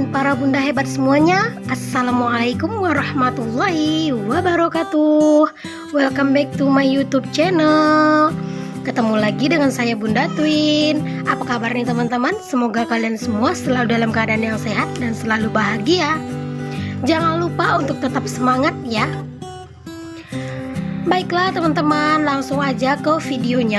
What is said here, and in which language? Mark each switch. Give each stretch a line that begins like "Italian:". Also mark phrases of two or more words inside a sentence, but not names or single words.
Indonesian: para bunda hebat semuanya,
Arabic: السلام عليكم ورحمة الله وبركاته.
English: Welcome back to my YouTube channel.
Indonesian: Ketemu lagi dengan saya Bunda Twin. Apa kabar nih teman-teman? Semoga kalian semua selalu dalam keadaan yang sehat dan selalu bahagia. Jangan lupa untuk tetap semangat ya. Baiklah teman-teman, langsung aja ke videonya.